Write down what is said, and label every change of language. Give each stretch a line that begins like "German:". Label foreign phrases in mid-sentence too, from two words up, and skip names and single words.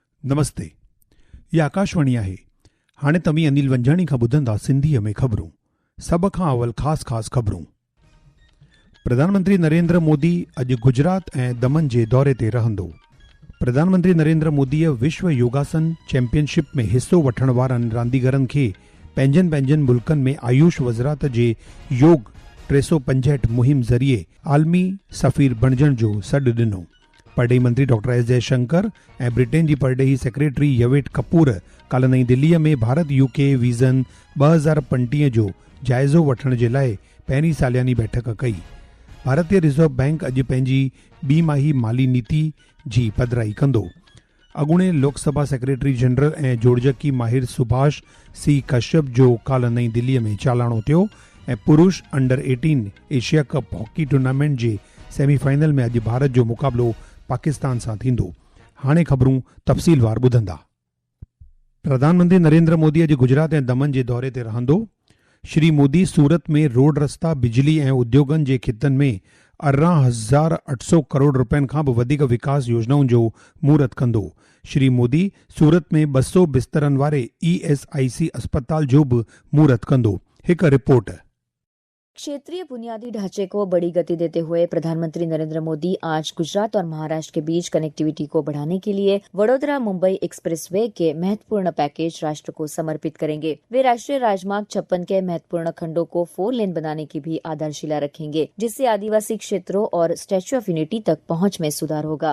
Sindhi: नमस्ते, ये आकाशवाणी आहे। हाणे तव्हीं अनिल वंजाणी खां ॿुधंदा सिंधीअ में ख़बरूं। सभ खां अवल ख़ास ख़बरूं। प्रधानमंत्री नरेंद्र मोदी अॼु गुजरात ऐं दमन जे दौरे ते रहंदो। प्रधानमंत्री नरेंद्र मोदीअ विश्व योगासन चैंपियनशिप में हिस्सो वठण वारनि रांदीगरनि खे पंहिंजनि मुल्कनि में आयुष वज़रात जे योग 365 मुहिम ज़रिए आलमी सफ़ीर बणजण जो सॾु ॾिनो। परडेही मंत्री डॉक्टर एस जयशंकर ऐं ब्रिटेन जी परडेही सेक्रेटरी यवेट कपूर काल्ह नईं दिल्लीअ में भारत यूके विज़न 2025 जो जाइज़ो वठण जे लाइ पहिरीं सालियानी बैठक कई। भारतीय रिज़र्व बैंक अॼु पंहिंजी ॿी माही माली नीति जी पधिराई कंदो। अॻूणे लोकसभा सेक्रेटरी जनरल ऐं जोड़जकी माहिर सुभाष सी कश्यप जो काल्ह नईं दिल्लीअ में चालाणो थियो ऐं पुरुष अंडर 18 एशिया कप हॉकी टूर्नामेंट जे सेमीफाइनल में अॼु भारत जो मुक़ाबिलो पाकिस्तान सां थींदो। हाणे ख़बरूं तफ़सीलवार ॿुधंदा। प्रधानमंत्री नरेंद्र मोदी अॼु गुजरात ऐं दमन जे दौरे ते रहंदो। श्री मोदी सूरत में रोड रस्ता बिजली ऐं उद्योगनि जे खितनि में 18,800 करोड़ रुपयनि खां बि वधीक विकास योजनाउनि जो महूरत कंदो। श्री मोदी सूरत में 200 बिस्तरनि वारे ESIC अस्पताल जो बि महूरत कंदो। हिकु रिपोर्ट।
Hindi: क्षेत्रीय बुनियादी ढांचे को बड़ी गति देते हुए प्रधानमंत्री नरेंद्र मोदी आज गुजरात और महाराष्ट्र के बीच कनेक्टिविटी को बढ़ाने के लिए वडोदरा मुंबई एक्सप्रेसवे के महत्वपूर्ण पैकेज राष्ट्र को समर्पित करेंगे। वे राष्ट्रीय राजमार्ग 56 के महत्वपूर्ण खंडों को 4 लेन बनाने की भी आधारशिला रखेंगे, जिससे आदिवासी क्षेत्रों और स्टैच्यू ऑफ यूनिटी तक पहुंच में सुधार होगा।